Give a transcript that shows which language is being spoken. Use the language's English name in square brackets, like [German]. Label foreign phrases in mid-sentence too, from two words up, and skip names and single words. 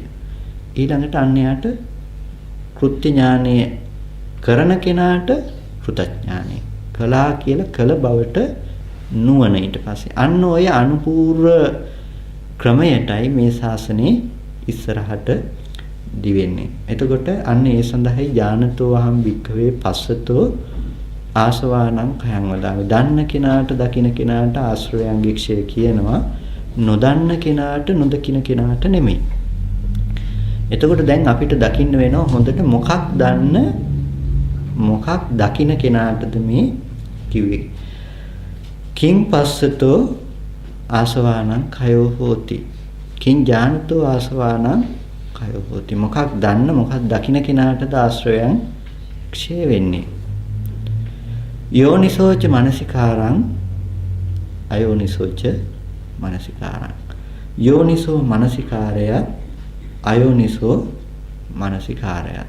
[Sinhala] ඊළඟට අන්‍යයට කෘත්‍ය ඥානය කරන කෙනාට කෘතඥානය. කළා කියලා කළ බවට නුවණ ඊට පස්සේ. අන්න ඔය අනුපූර්ව ක්‍රමයටයි මේ ශාසනයේ ඉස්සරහට දිවෙන්නේ. එතකොට අන්න ඒ සඳහායි [Pali] ඥානතෝ අහම් වික්ඛවේ පස්සතෝ ආසවානං khයං වදාමි. [Sinhala] දන්න කෙනාට දකින්න කෙනාට ආශ්‍රවයන්ගේ ක්ෂය කියනවා. නොදන්න කෙනාට නොදකින්න කෙනාට නෙමෙයි. එතකොට දැන් අපිට දකින්න වෙනවා හොඳට මොකක් දන්න මොකක් දකින්න කෙනාටද මේ කිව්වේ. [Pali] කිං පස්සතෝ ආසවානං khයෝ හෝති. කිං ඥානතෝ ආසවානං khයෝ හෝති. [Sinhala] මොකක් දන්න මොකක් දකින්න කෙනාටද ආශ්‍රවයන් ක්ෂය වෙන්නේ. [Pali] යෝනිසෝච මනසිකාරං අයෝනිසෝච මනසිකාරං. [Sinhala] යෝනිසෝ මනසිකාරය අයෝනිසෝ මනසිකාරයත්.